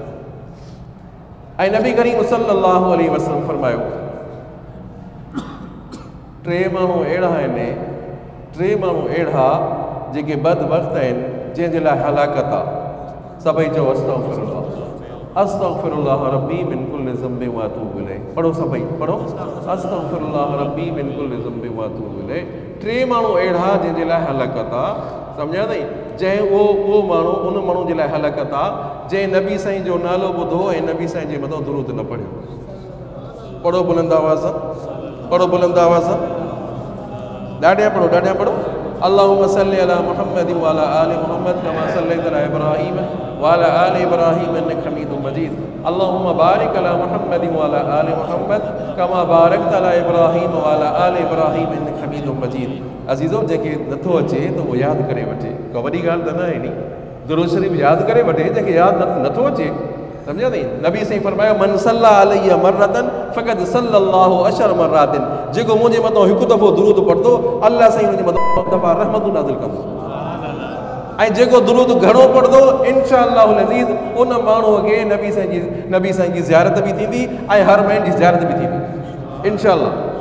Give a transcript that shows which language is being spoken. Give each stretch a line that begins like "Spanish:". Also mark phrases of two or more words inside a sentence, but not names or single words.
Sindhi: ऐं नबी करीम
Arabic: صلى الله عليه وسلم
Sindhi: फरमायो, 3 माण्हू अहिड़ा आहिनि, 3 माण्हू अहिड़ा जेके बदबख़्त आहिनि, जंहिंजे लाइ हलाकत आहे। सभई चओ
Arabic: أستغفر الله، أستغفر الله ربي من كل ذنب وأتوب إليه.
Sindhi: पढ़ो सभई, पढ़ो,
Arabic: أستغفر الله ربي من كل ذنب وأتوب إليه.
Sindhi: 3 माण्हू अहिड़ा जंहिंजे लाइ हलाकत आहे, सम्झा अथई, जंहिं उहो माण्हू, उन माण्हू जे लाइ हलाकत आहे जंहिं नबी साईं जो नालो ॿुधो ऐं नबी साईं जे मथां दुरूद न पढ़ियो। पढ़ो बुलंद आवाज़ सां, पढ़ो बुलंद आवाज़ सां, ॾाढियां पढ़ो, ॾाढियां पढ़ो।
Arabic: اللهم صل على محمد وعلى آل محمد كما صليت على إبراهيم وعلى آل إبراهيم إنك حميد مجيد. اللهم بارك على محمد وعلى آل محمد كما باركت على إبراهيم وعلى آل إبراهيم إنك حميد مجيد.
Sindhi: अज़ीज़ो, जेके नथो अचे त उहो यादि करे वठे, का वॾी ॻाल्हि त न आहे नी। दुरूद शरीफ़ यादि करे वठे, जंहिंखे यादि नथो अचे, सम्झा अथई। नबी साईं फरमायो,
Arabic: من صلى علي مرة فقد صلى الله عشر مرات.
Sindhi: जेको मुंहिंजे मथां हिकु दफ़ो दुरूद पढ़ंदो, अल्लाह साईं हुनजे मथां दफ़ा रहमतूं नाज़िल कंदो। ऐं जेको दुरूद घणो पढ़ंदो,
Arabic: إن شاء الله العزيز
Sindhi: उन माण्हूअ खे नबी साईं जी ज़ियारत बि थींदी ऐं हर महीने जी ज़ियारत बि थींदी, इंशाअल्लाह।